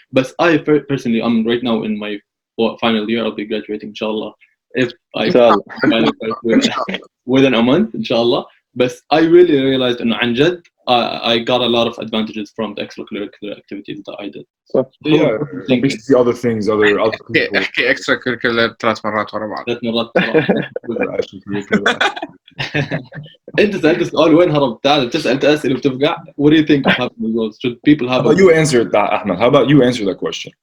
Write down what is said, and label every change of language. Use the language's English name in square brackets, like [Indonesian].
[English] But I personally, I'm right now in my final year. I'll be graduating, inshallah. If I within a month, inshallah. But I really realized in Amjad, I got a lot of advantages from the extracurricular activities that I did. So yeah, makes the other things, other people. [Arabic] احكي extracurricular 3 مرات ورا بعض. 3 مرات. انت سألت سؤال وين هربت؟ تعال تسأل أسئلة وتفقع. [English] What do you think of having goals? Should people have? How about you answer that, Ahmed? How about you answer that question?